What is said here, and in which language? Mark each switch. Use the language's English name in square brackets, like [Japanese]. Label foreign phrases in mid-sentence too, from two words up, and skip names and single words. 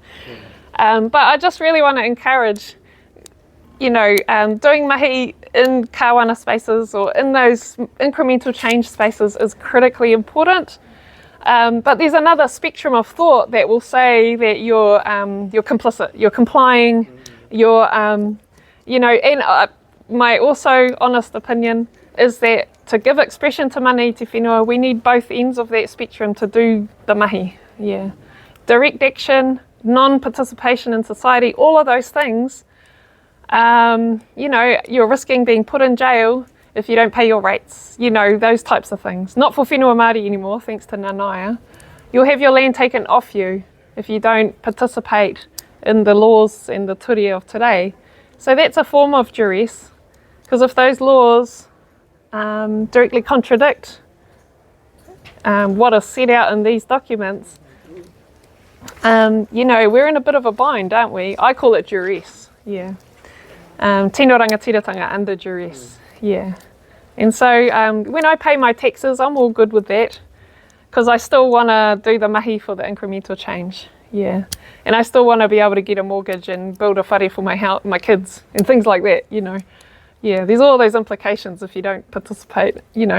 [English] But I just really want to encourage, you know, doing mahi in kāwana spaces or in those incremental change spaces is critically important. But there's another spectrum of thought that will say that you're complicit, you're complying, you're, you know, and my also honest opinion is that to give expression to [Māori] mana i te whenua, [English] we need both ends of that spectrum to do the mahi. Yeah, direct action, non-participation in society, all of those things. You know, you're risking being put in jail if you don't pay your rates. You know, those types of things. Not for whenua Māori anymore, thanks to Nanaia. You'll have your land taken off you if you don't participate in the laws and the ture of today. So that's a form of duress, because if those laws directly contradict what is set out in these documents, you know, we're in a bit of a bind, aren't we? I call it duress, yeah. [Māori] Tino rangatiratanga [English] under duress, yeah. And so when I pay my taxes, I'm all good with that, because I still want to do the mahi for the incremental change, yeah. And I still want to be able to get a mortgage and build a whare for my kids and things like that, you know. Yeah, there's all those implications if you don't participate, you know.